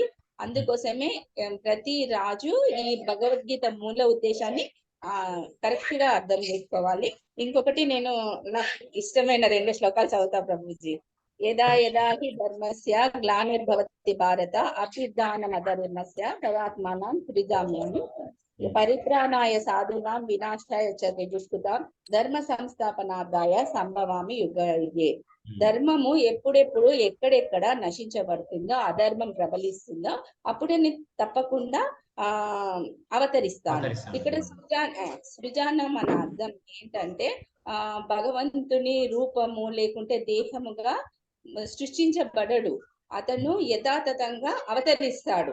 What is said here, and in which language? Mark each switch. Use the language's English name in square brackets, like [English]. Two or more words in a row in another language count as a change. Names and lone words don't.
[Telugu] అందుకోసమే ప్రతి రాజు ఈ భగవద్గీత మూల ఉద్దేశాన్ని కరెక్ట్ గా అర్థం చేసుకోవాలి. ఇంకొకటి, నేను నాకు ఇష్టమైన 2 శ్లోకాలు చదువుతా ప్రభుజీ. [Sanskrit] यदा यदा हि धर्मस्य ग्लानिर्भवति भारत अभ्युत्थानमधर्मस्य तदात्मानं सृजाम्यहं परित्राणाय साधूनां विनाशाय च दुष्कृतां धर्म संस्थापनार्थाय संभवामि युगे. [Telugu] ధర్మము ఎప్పుడెప్పుడు ఎక్కడెక్కడ నశించబడుతుందో, అధర్మం ప్రబలిస్తుందో అప్పుడే నేను తప్పకుండా అవతరిస్తాను. ఇక్కడ సృజానం అనే అర్థం ఏంటంటే భగవంతుని రూపము లేకుంటే దేహముగా సృష్టించబడడు, అతను యథాతథంగా అవతరిస్తాడు.